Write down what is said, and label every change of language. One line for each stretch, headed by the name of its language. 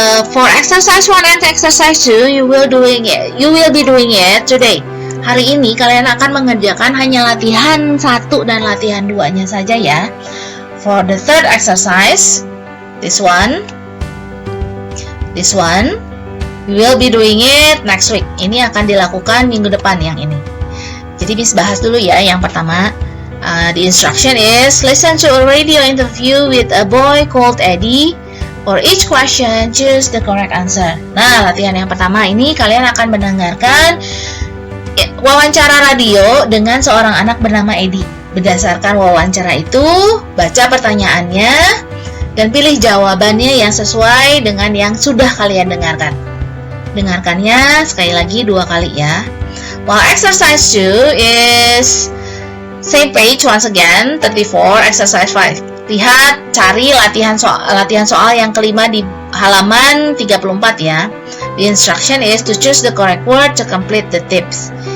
English: For exercise 1 and exercise 2, you will be doing it today.
Indonesian: Hari ini kalian akan mengerjakan hanya latihan 1 dan latihan 2-nya saja ya.
English: For the third exercise, this one, we will be doing it next week.
Indonesian: Ini akan dilakukan minggu depan yang ini. Jadi Miss bahas dulu ya. Yang pertama,
English: the instruction is listen to a radio interview with a boy called Eddie. For each question, choose the correct answer.
Indonesian: Nah, latihan yang pertama ini kalian akan mendengarkan wawancara radio dengan seorang anak bernama Eddie. Berdasarkan wawancara itu, baca pertanyaannya dan pilih jawabannya yang sesuai dengan yang sudah kalian dengarkan. Dengarkannya sekali lagi 2 kali ya.
English: While exercise 2 is same page once again, 34, exercise 5.
Indonesian: Lihat, cari latihan soal yang kelima di halaman 34 ya.
English: The instruction is to choose the correct word to complete the tips.